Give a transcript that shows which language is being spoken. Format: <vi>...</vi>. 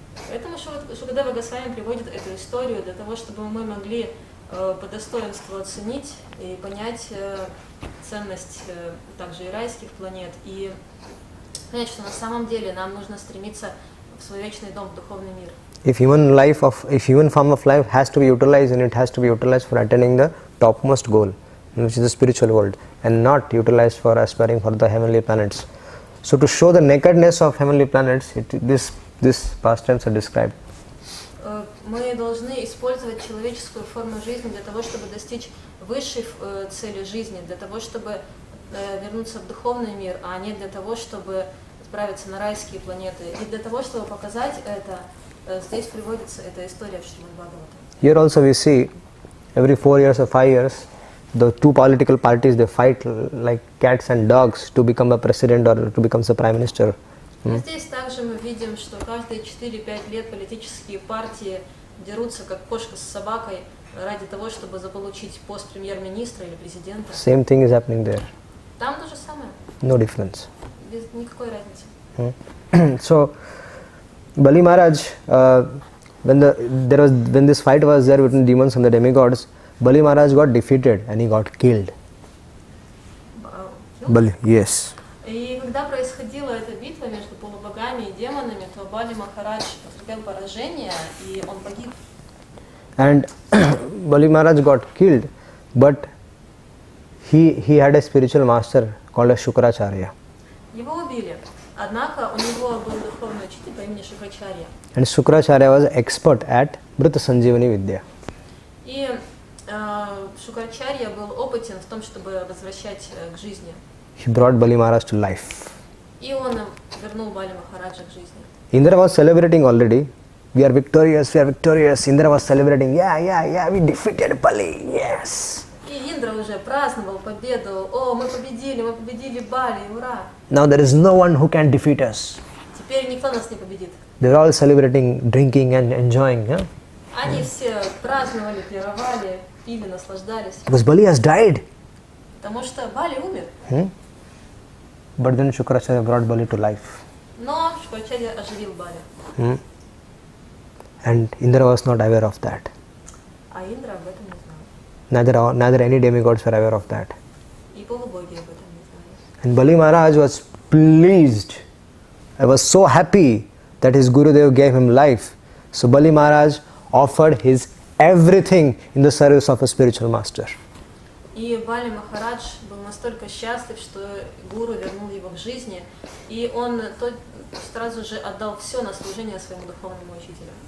<ru>Поэтому Шукадева Госвами приводит эту историю для того, чтобы мы могли по достоинству оценить и понять ценность также и райских планет, и понять, что на самом деле нам нужно стремиться в свой вечный дом, в духовный мир.</ru> <en>If human form of life has to be utilized, and it has to be utilized for attaining the topmost goal, which is the spiritual world, and not utilized for aspiring for the heavenly planets. So to show the nakedness of heavenly planets, this pastimes are described.</en> <ru>Мы должны использовать человеческую форму жизни для того, чтобы достичь высшей цели жизни, для того, чтобы вернуться в духовный мир, а не для того, чтобы отправиться на райские планеты. И для того, чтобы показать это, здесь приводится эта история в Шримад Бхагаватам.</ru> <en>Here also we see, every 4 years or 5 years, the two political parties, they fight like cats and dogs to become a president or to become the prime minister.</en> <ru>Здесь также мы видим, что каждые 4-5 лет политические партии дерутся как кошка с собакой ради того, чтобы заполучить пост премьер-министра или президента.</ru> <en>Same thing is happening there.</en> <ru>Там то же самое.</ru> <en>No difference.</en> <ru>Без никакой разницы.</ru> <en>So, Bali Maharaj, when this fight was there between demons and the demigods, Bali Maharaj got defeated and he got killed. Bali, yes.</en> <ru>И когда происходила эта битва между полубогами и демонами, то Бали Махарадж потерпел поражение, и он погиб.</ru> <en>And Bali Maharaj got killed, but he had a spiritual master called as Shukracharya.</en> <ru>Его убили, однако у него был духовный учитель по имени Шукрачарья.</ru> <en>And Shukracharya was expert at Mrita Sanjeevani Vidya.</en> <ru>И Шукрачарья был опытен в том, чтобы возвращать к жизни.</ru> <en>He brought Bali Maharaj to life.</en> <ru>И он вернул Бали Махараджа к жизни.</ru> <en>Indra was celebrating already. We are victorious, we are victorious. Indra was celebrating. Yeah, we defeated Bali. Yes.</en> <ru>И Индра уже праздновал победу. О, мы победили Бали, ура!</ru> <en>Now there is no one who can defeat us.</en> <ru>Теперь никто нас не победит.</ru> <en>They are all celebrating, drinking and enjoying. Yeah?</en> <ru>Они все праздновали, пировали, пили, наслаждались.</ru> <en>Because Bali has died.</en> <ru>Потому что Бали умер.</ru> <en>But then Shukracharya brought Bali to life.</en> <ru>Но Шукрачарья оживил Бали.</ru> <en>And Indra was not aware of that.</en> <ru>А Индра об этом не знал.</ru> <en>Neither any demigods were aware of that.</en> <ru>И полубоги об этом не знали.</ru> <en>And Bali Maharaj was pleased. I was so happy that his Gurudev gave him life. So Bali Maharaj offered his everything in the service of a spiritual master.</en> <ru>И Бали Махарадж был настолько счастлив, что гуру вернул его к жизни, и он сразу же отдал все на служение своему духовному учителю.</ru>